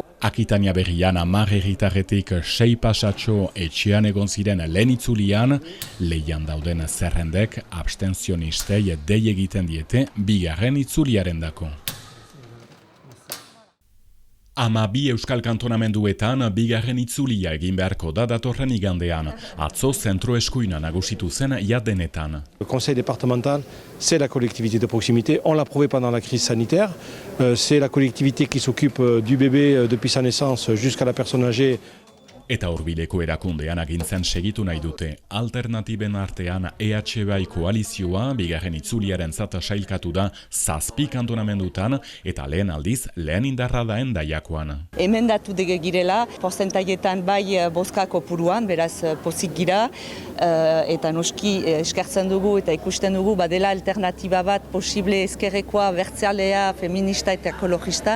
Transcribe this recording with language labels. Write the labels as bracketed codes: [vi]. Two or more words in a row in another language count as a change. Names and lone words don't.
[eu] Akitania Berrian 10 herritarretik 6 pasatxo etxean egon ziren lehen itzulian, lehian dauden zerrendek abstentzionistei dei egiten diete bigarren itzuliarendako. 12 euskal kantonamenduetan bigarren itzulia egin beharko da datorren igandean. Atzo zentro eskuina nagusitu zen jadenetan. [fr] Le conseil départemental, c'est la collectivité de proximité. On l'a prouvé pendant la crise sanitaire. C'est la collectivité qui s'occupe du bébé depuis sa naissance jusqu'à la personne âgée. [eu] Eta hurbileko erakundean agintzen segitu nahi dute. Alternatiben artean EH koalizioa bigarren itzuliaren zata sailkatu da 7 kantonamendutan eta lehen aldiz lehen indarra da Endaiakoan. Emendatu girela, porcentaietan bai bozkako puruan, beraz pozik gira, eta noski eskertzen dugu eta ikusten dugu badela alternatiba bat posible ezkerrekoa, bertzealea, feminista eta ekologista.